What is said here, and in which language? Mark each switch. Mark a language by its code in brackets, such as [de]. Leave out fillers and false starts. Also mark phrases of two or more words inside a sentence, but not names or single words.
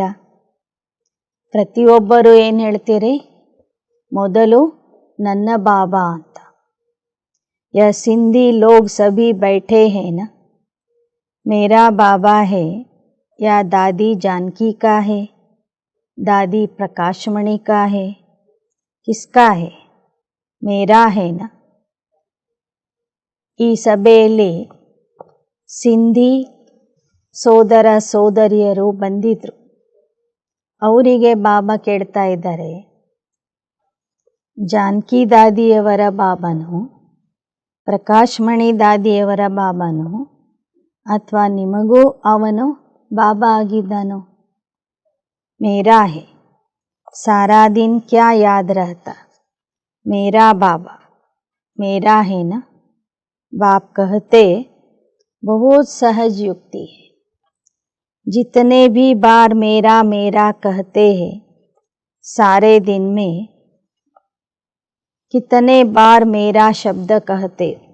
[kn] ಪ್ರತಿಯೊಬ್ಬರು ಏನು ಹೇಳ್ತೀರಿ? ಮೊದಲು ನನ್ನ ಬಾಬಾ ಅಂತ. [hi] या सिंधी लोग सभी बैठे है ना? मेरा बाबा है या दादी जानकी का है? दादी प्रकाशमणि का है, किसका है? मेरा है ना. [kn] ಈ ಸಭೆಯಲ್ಲಿ ಸಿಂಧಿ ಸೋದರ ಸೋದರಿಯರು ಬಂದಿದ್ರು. ಅವರಿಗೆ ಬಾಬಾ ಕೇಳ್ತಾ ಇದ್ದಾರೆ, ಜಾನಕಿ ದಾದಿಯವರ ಬಾಬಾನು, ಪ್ರಕಾಶ್ಮಣಿ ದಾದಿಯವರ ಬಾಬಾನು, ಅಥವಾ ನಿಮಗೂ ಅವನು ಬಾಬಾ ಆಗಿದ್ದಾನೋ? [hi] मेरा है, सारा दिन क्या याद रहता, मेरा बाबा, मेरा है ना. बाप कहते बहुत सहज युक्ति है. जितने भी बार मेरा मेरा कहते हैं, सारे दिन में कितने बार मेरा शब्द कहते हो?